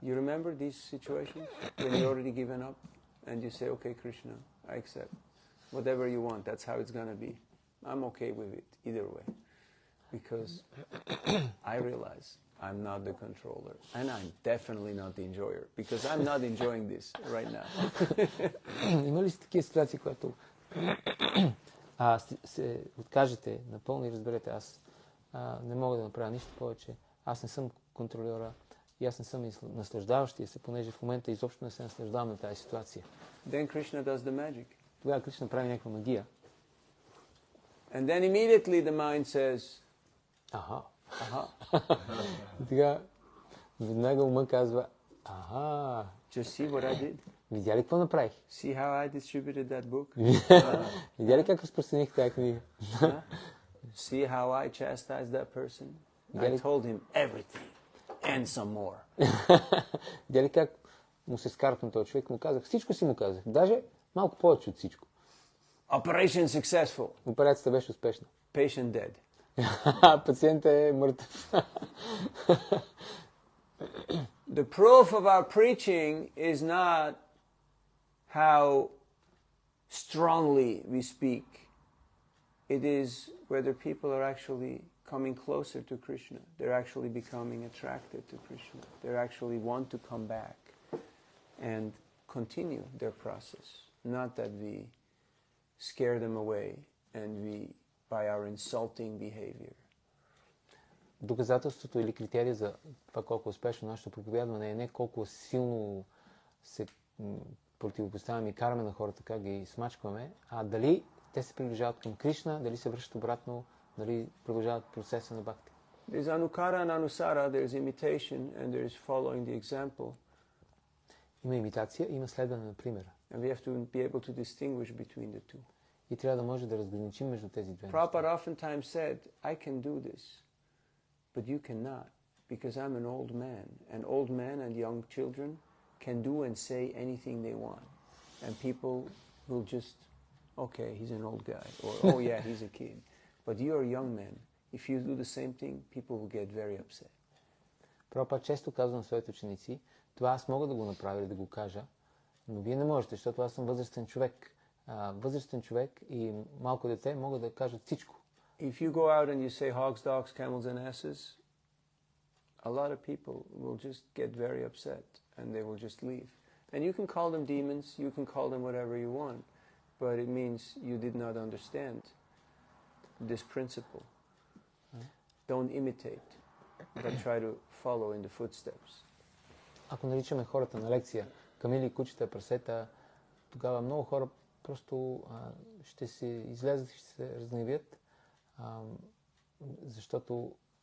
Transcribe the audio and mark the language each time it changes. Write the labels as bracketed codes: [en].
[en] You remember these situations when you already given up and you say, okay, Krishna, I accept. Whatever you want, that's how it's going to be. I'm okay with it, either way. Because I realize I'm not the controller. And I'm definitely not the enjoyer. Because I'm not enjoying this right now. [bg] Има ли такива ситуации, когато се откажете напълно и разберете, аз не мога да направя нищо повече, аз не съм контролера и аз не съм наслаждаващия се, понеже в момента изобщо не се наслаждавам на тази ситуация. [en] Then Krishna does the magic. [bg] Тогава Кришна прави някаква магия. [en] And then immediately the mind says, Аха. aha. [bg] И сега веднага ума казва, аха. [en] Just see what I did. [bg] Видя ли какво направих? [en] See how I distributed that book? [bg] Видя ли как разпространих тази книга? [en] See how I chastised that person? I told him everything and some more. [bg] Видя ли как му се скарат на този човек? Му казах, всичко си му казах. Даже малко повече от всичко. [en] Operation successful. [bg] Операцията беше успешна. [en] Patient dead. [bg] Пациентът е мъртъв. [en] The proof of our preaching is not how strongly we speak. It is whether people are actually coming closer to Krishna. They're actually becoming attracted to Krishna. They actually want to come back and continue their process. Not that we scare them away and we by our insulting behavior. [bg] Доказателството или критерия за това колко успешно нашето проповядване е не колко силно се противопоставяме и караме на хората, как ги смачкваме, а дали те се приближават към Кришна, дали се връщат обратно, дали продължават процеса на бхакти. [en] There's anukara and anusara, there's imitation and there's following the example. [bg] Има имитация, има следване на примера. [en] And we have to be able to distinguish between the two. [bg] И трябва да може да разграничим между тези две неща. [en] Prabhupada oftentimes said, I can do this, but you cannot, because I'm an old man. And old men and young children can do and say anything they want. And people will just, okay, he's an old guy, or oh yeah, he's a kid. But you're a young man. If you do the same thing, people will get very upset. [bg] Прабхупада често казва на своите ученици, това аз мога да го направя или да го кажа, но вие не можете, защото аз съм възрастен човек. Възрастен човек и малко дете могат да кажат всичко. [en] If you go out and you say hogs, dogs, camels and asses, a lot of people will just get very upset and they will just leave. And you can call them demons, you can call them whatever you want, but it means you did not understand this principle. Don't imitate, but try to follow in the footsteps. [bg] Ако наричаме хората на лекция камили, кучета, прасета, тогава много хора просто ще се излязат и ще се разгневят, защото